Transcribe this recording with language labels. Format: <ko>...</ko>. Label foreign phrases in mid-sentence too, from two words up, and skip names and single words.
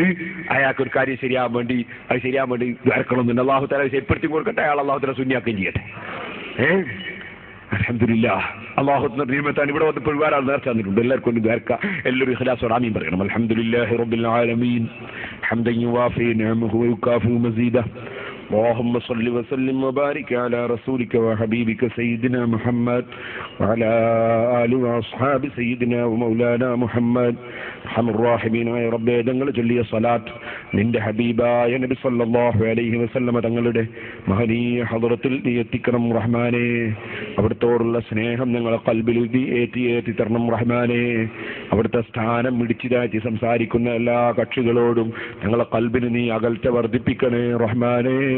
<ml>അയാൾക്ക് ഒരു കാര്യം ശരിയാകാൻ വേണ്ടി ദ്വാരക്കണമെന്നുണ്ട്. അള്ളാഹു തആല ശരിപ്പെടുത്തി കൊടുക്കട്ടെ, അയാൾ അള്ളാഹു തആല സുന്നിയാക്കുകയും ചെയ്യട്ടെ. അൽഹംദുലില്ലാഹ്, അല്ലാഹുവിന്റെ നിഅമത്താണ്. ഇവിടെ വന്നപ്പോൾ ഒരുപാട് നേർച്ച തന്നിട്ടുണ്ട്. എല്ലാവർക്കും ഒന്ന് ദ്വാരക്കാം. എല്ലാവരും ഇഖ്ലാസോടെ ആമീൻ പറയണം.</ml> <ar>الحمد لله رب العالمين حمدا يوافي نعمه ويكافئ مزيده. اللهم صل وسلم وبارك على رسولك وحبيبك سيدنا محمد وعلى آله وأصحاب سيدنا ومولانا محمد أرحم الراحمين. يا رب</ar> <ml>ഞങ്ങൾ ചൊല്ലിയ സ്വലാത്ത് നിന്റെ ഹബീബായ നബി</ml> <ar>صلى الله عليه وسلم</ar> <ml>തങ്ങളുടെ മഹനീയ ഹദ്റത്തിൽ നീ എത്തിക്കണം റഹ്മാനേ. അവിടുത്തോടുള്ള സ്നേഹം ഞങ്ങളെ ഖൽബിൽ ഏറ്റി തരണം റഹ്മാനേ. അവിടുത്തെ സ്ഥാനം ഇടിച്ചിതാറ്റി സംസാരിക്കുന്ന എല്ലാ കക്ഷികളോടും ഞങ്ങളെ ഖൽബിന് നീ അകൽച്ച വർദ്ധിപ്പിക്കണേ റഹ്മാനേ.</ml>